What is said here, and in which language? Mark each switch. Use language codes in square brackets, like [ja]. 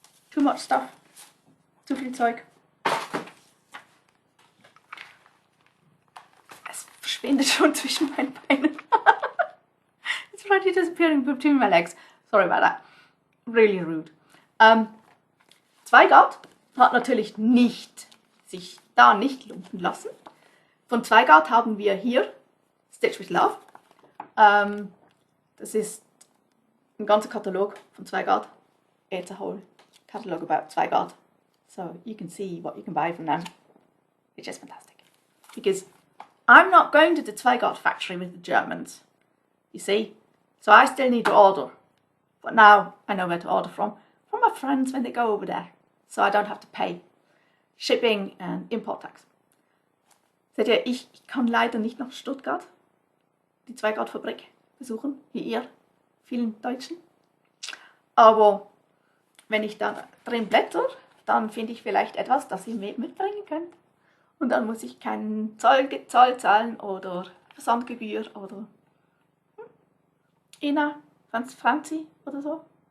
[en] Too much stuff. [de] Zu viel Zeug. Es verschwindet schon zwischen meinen Beinen. [en] It's already disappearing between my legs. Sorry about that. Really rude. [de] Zweigart hat natürlich sich da nicht lumpen lassen. Von Zweigart haben wir hier Stitch with Love. Das ist ein ganzer Katalog von Zweigart. [en] It's a whole catalogue about Zweigart. So you can see what you can buy from them, which is fantastic. Because I'm not going to the Zweigart factory with the Germans, you see. So I still need to order. But now I know where to order from my friends when they go over there. So I don't have to pay Shipping and Import Tax. [de] Seht ihr, ich kann leider nicht nach Stuttgart die Zweigart-Fabrik besuchen, wie ihr, vielen Deutschen. Aber wenn ich da drin blätter, dann finde ich vielleicht etwas, das ihr mitbringen könnt. Und dann muss ich keinen Zoll zahlen oder Versandgebühr oder Ina, Franzi oder so.